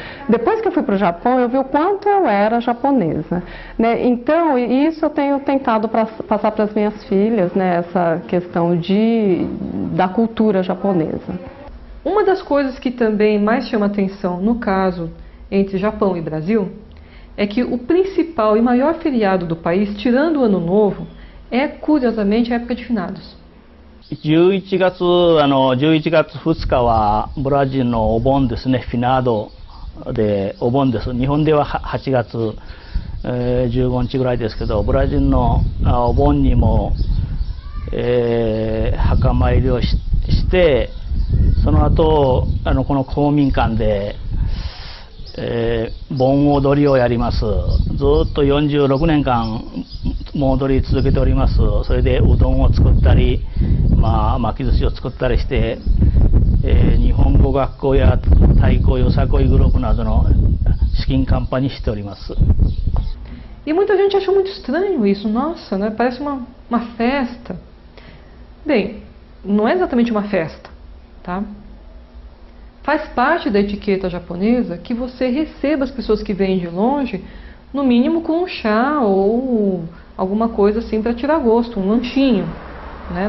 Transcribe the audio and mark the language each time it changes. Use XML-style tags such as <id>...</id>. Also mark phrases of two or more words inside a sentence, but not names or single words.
<pt>Depois que eu fui para o Japão, eu vi o quanto eu era japonesa, né, então isso eu tenho tentado passar para as minhas filhas, né, essa questão da cultura japonesa. Uma das coisas que também mais chama atenção no caso entre Japão e Brasil é que o principal e maior feriado do país, tirando o Ano Novo, é, curiosamente, a época de finados.</pt> <ja>11 月2日はブラジルのお盆ですね、フィナードでお盆です。日本では8月15日ぐらいですけど、ブラジルのお盆にも墓参りをして、その後この公民館で盆踊りをやります。ずっと46年間盆踊り続けております。それでうどんを作ったり、巻き寿司を作ったりして、日本語学校や太鼓よさこいグループなどの資金カンパにしております。</ja> <pt>E muita gente achou muito estranho isso, nossa, né? Parece uma festa. Bem, não é exatamente uma festa, tá? Faz parte da etiqueta japonesa que você receba as pessoas que vêm de longe, no mínimo com um chá ou alguma coisa assim para tirar gosto, um lanchinho, né?</pt>